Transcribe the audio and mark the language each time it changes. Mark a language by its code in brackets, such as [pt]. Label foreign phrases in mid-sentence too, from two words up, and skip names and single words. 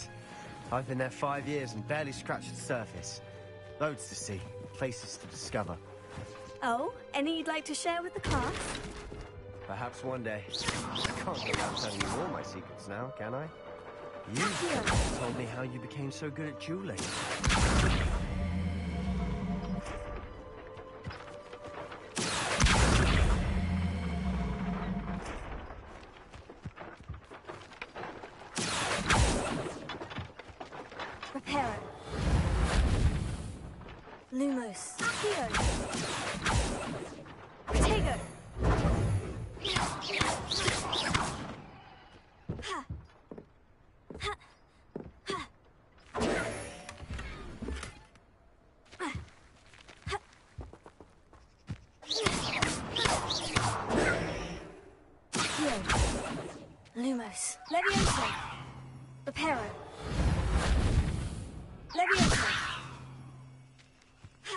[en] I've been there 5 years and barely scratched the surface. Loads to see, places to discover. Oh, any you'd like to share with the class? Perhaps one day. I can't go around telling you all my secrets now, can I? You told me how you became so good at dueling. Reparo. Lumos. Accio. Protego. Ha. Ha. Ha. Ha. Ha. Accio. Lumos. Levioso. Reparo. Levioso. Ha.